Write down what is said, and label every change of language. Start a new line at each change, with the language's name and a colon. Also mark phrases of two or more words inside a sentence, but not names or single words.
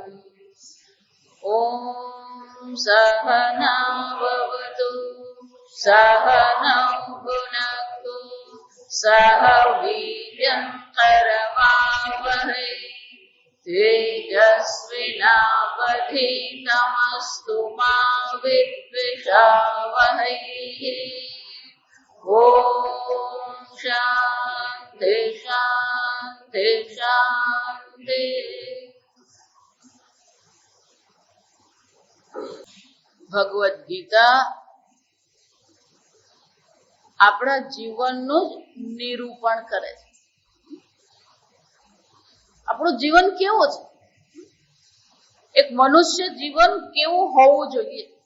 Sanskrit: ॐ सहना भवतु सहनौ भुनक्तु सह वीर्यं करवावहै तेजस्विनावधीतमस्तु मा विद्विषावहै। ॐ शान्ति शान्ति शान्ति।
Gujarati: ભગવદ્ ગીતા આપણા જીવનનું જ નિરૂપણ કરે છે. આપણું જીવન કેવું છે, એક મનુષ્ય જીવન કેવું હોવું જોઈએ.